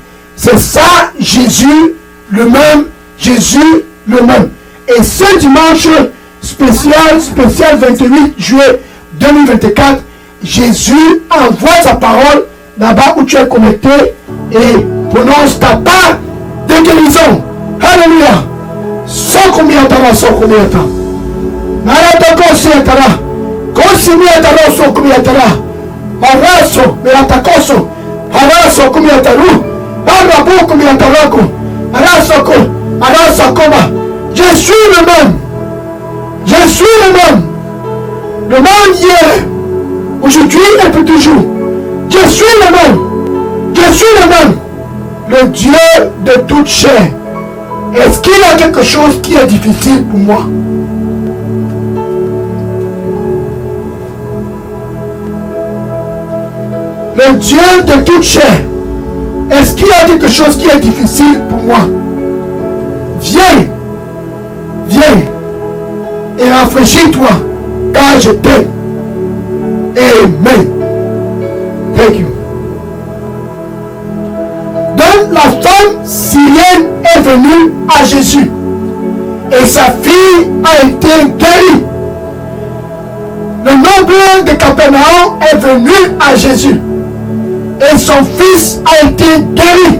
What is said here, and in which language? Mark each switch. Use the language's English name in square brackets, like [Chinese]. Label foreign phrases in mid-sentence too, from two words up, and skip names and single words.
[French] C'est ça, Jésus le même. Jésus le même. Et ce dimanche spécial 28 juillet 2024, Jésus envoie sa parole là-bas où tu es connecté et prononce ta part de guérison. Alléluia. Sokumiatara, sokumiatara. Maratako siatara. Kosimiatara, sokumiatara. Maraso, miratakoso. Haraso, kumiataru. Harabu, kumiatarako. Harasoko, harasakoma. Je suis le même. Je suis le même. Le même hier, aujourd'hui et pour toujours. Je suis le même. Je suis le même. Le Dieu de toute chair. Est-ce qu'il y a quelque chose qui est difficile pour moi? Le Dieu de toute chair. Est-ce qu'il y a quelque chose qui est difficile pour moi? Viens. et rafraîchis-toi, car je t'aime. [English] Amen. Thank you. [French] Donc la femme syrienne est venue à Jésus et sa fille a été guérie. Le noble de Capernaum est venu à Jésus et son fils a été guéri.